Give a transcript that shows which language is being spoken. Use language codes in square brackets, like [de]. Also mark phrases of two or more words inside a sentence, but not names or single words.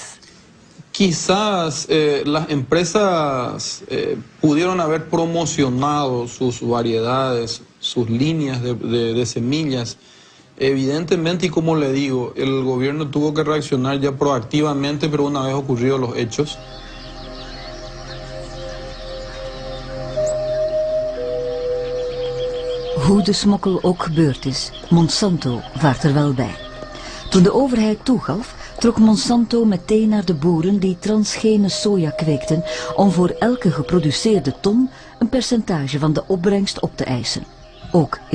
[es] Quizás las empresas pudieron haber promocionado sus variedades, sus líneas de semillas. Evidentemente, y como le digo, el gobierno tuvo que reaccionar ya proactivamente, pero una vez ocurridos los hechos. [nl] Hoe de smokkel ook gebeurd is, Monsanto vaart er wel bij. Toen de overheid toegaf, trok Monsanto meteen naar de boeren die transgene soja kweekten om voor elke geproduceerde ton een percentage van de opbrengst op te eisen.